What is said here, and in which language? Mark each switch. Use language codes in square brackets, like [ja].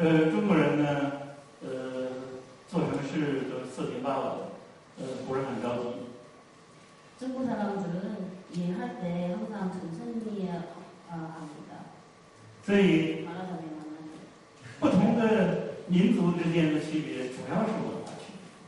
[zh] 中国人呢，做什么事都四平八稳，不是很着急。 [ko] 중국 사람들은 일할 때 항상 천천히 합니다. [zh] 所以 [ko] 말하자면 [zh] 不同的民族之间的区别，主要是文化区别。